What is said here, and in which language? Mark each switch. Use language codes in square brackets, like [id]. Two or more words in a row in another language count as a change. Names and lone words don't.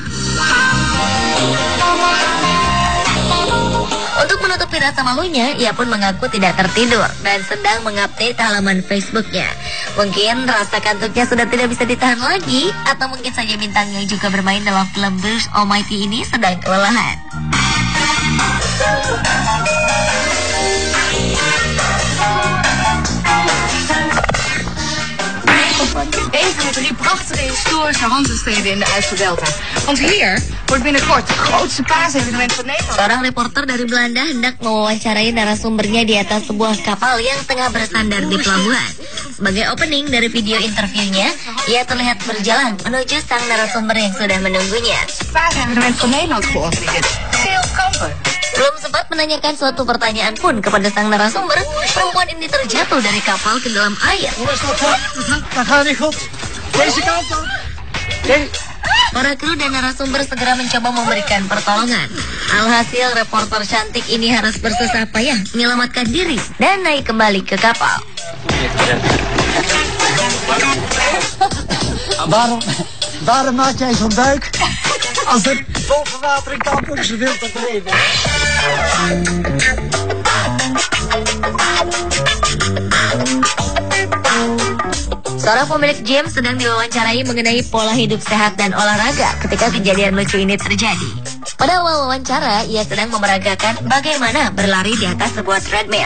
[id] Untuk menutupi rasa malunya, ia pun mengaku tidak tertidur dan sedang mengupdate halaman Facebooknya. Mungkin rasa kantuknya sudah tidak bisa ditahan lagi, atau mungkin saja bintang yang juga bermain dalam film Bruce Almighty ini sedang kelelahan. [nl] Deze hebben die prachtige historische handelssteden in de IJsseldelta. Want hier wordt binnenkort het grootste paasevenement van Nederland. [id] Seorang reporter dari Belanda hendak mewawancarai narasumbernya di atas sebuah kapal yang tengah bersandar di pelabuhan. Sebagai opening dari video interviewnya, ia terlihat berjalan menuju sang narasumber yang sudah menunggunya. [nl] Paasevenement van Nederland georganiseerd. Veel kampen. [id] Belum sempat menanyakan suatu pertanyaan pun kepada sang narasumber, perempuan ini terjatuh dari kapal ke dalam air. Para kru dan narasumber segera mencoba memberikan pertolongan. Alhasil reporter cantik ini harus bersusah payah menyelamatkan diri dan naik kembali ke kapal. [nl] Waarom maak jij zo'n buik? Als er boven water in kamp ook zoveel te beleven. [id] Seorang pemilik gym sedang diwawancarai mengenai pola hidup sehat dan olahraga ketika kejadian lucu ini terjadi. Pada awal wawancara, ia sedang memeragakan bagaimana berlari di atas sebuah treadmill.